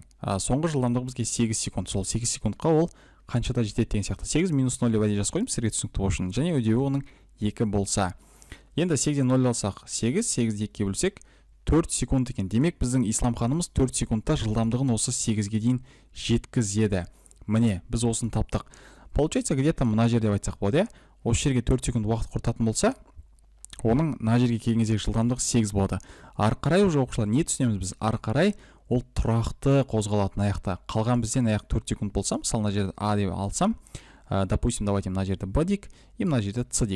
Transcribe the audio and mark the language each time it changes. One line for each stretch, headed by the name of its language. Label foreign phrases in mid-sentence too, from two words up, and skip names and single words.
Kazakh: Соңғы жылдамдығы бізге 8 секунд. Сол 8 секундқа ол қаншада жетеді деген сияқты. 8 минус 0 деп әдейі жазып қойдым, сізге түсінікті болсын. Және үдеуі оның 2 болса. Енді 8-ден 0 алсақ 8, 8-ді 2-ге бөлсек 4 секунд екен. Демек біздің Исламханымыз 4 секундта жылдамдығын осы 8-ге дейін жеткізеді. Міне, біз осыны таптық.
Russian: Получается, где-то
Kazakh: мына жерде айтсақ болады, осы жерге 4 секунд уақыт құртатын болса, оның мына жерге келген кездегі жылдамдығы 8 болады. Ары қарай уже оқушылар не түсінеміз біз? Ары қарай ол тұрақты қозғалатын аяқта. Қалған бізден аяқ 4 секунд болса, мысалы мына жерде А деп алсам,
Russian: допустим, давайте
Kazakh: мына жерде Б дейік, и мына жерде С дейік.